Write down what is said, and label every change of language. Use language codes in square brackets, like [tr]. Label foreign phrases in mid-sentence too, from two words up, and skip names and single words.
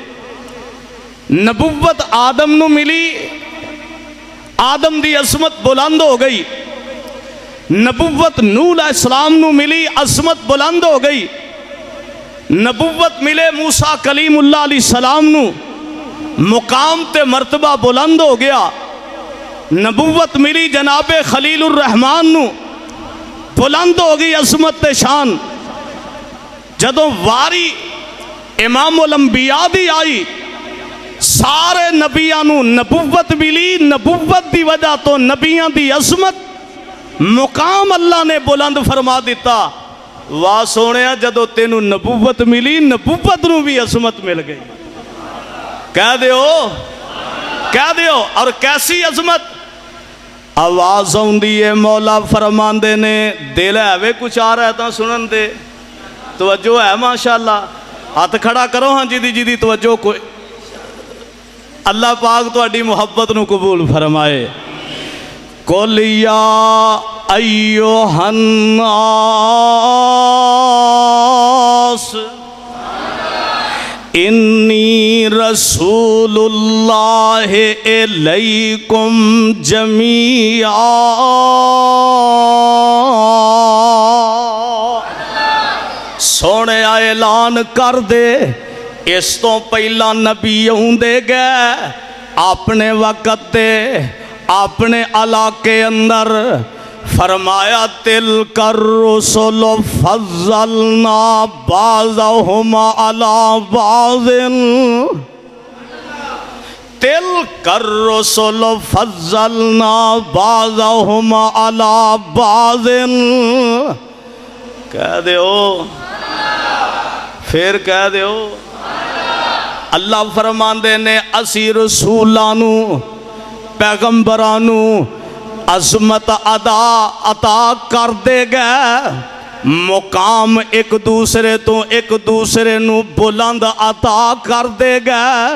[pa] نبوت آدم نو ملی، آدم دی عظمت بلند ہو گئی، نبوت نوح [ar] علیہ السلام [pa] نو ملی، عظمت بلند ہو گئی، نبوت ملے موسیٰ کلیم اللہ [ar] علیہ السلام [pa] نو، مقام تے مرتبہ بلند ہو گیا، نبوت ملی جناب خلیل الرحمن نو، بلند ہو گئی عظمت تے شان۔ جدوں واری امام الانبیاء دی آئی، سارے نبیاں نو نبوت ملی، نبوت دی وجہ تو نبیاں دی عظمت مقام اللہ نے بلند فرما دیتا۔ واہ سونیا، جدو تینو نبوت ملی، نبوت نو بھی عظمت مل گئی۔ کہہ دیو اور کیسی عظمت؟ آواز ہوندی ہے مولا فرماندے نے، دل ہے وے کچھ آ رہا ہے تا سنن دے، توجہ ہے ماشاءاللہ، ہاتھ کھڑا کرو ہاں جی دی توجہ کوئی، اللہ پاک تو اڈی محبت نو قبول فرمائے۔ [ar] قُلْ يَا أَيُّهَا النَّاسُ إِنِّي رَسُولُ اللَّهِ إِلَيْكُمْ جَمِيعًا۔ [pa] سونے اعلان کر دے، اس تو پہلا نبی ہوندے گئے اپنے وقت دے، اپنے علاقے اندر، فرمایا [ar] تِلْكَ الرُّسُلُ فَضَّلْنَا بَعْضَهُمْ عَلَى بَعْضٍ، تِلْكَ الرُّسُلُ فَضَّلْنَا بَعْضَهُمْ عَلَى بَعْضٍ۔ [pa] کہہ دیو، پھر کہہ دیو، اللہ فرماندے نے اسی رسولانو پیغمبرانو عظمت عطا کر دے گئے، مقام ایک دوسرے تو ایک دوسرے نو بلند عطا کر دے گئے۔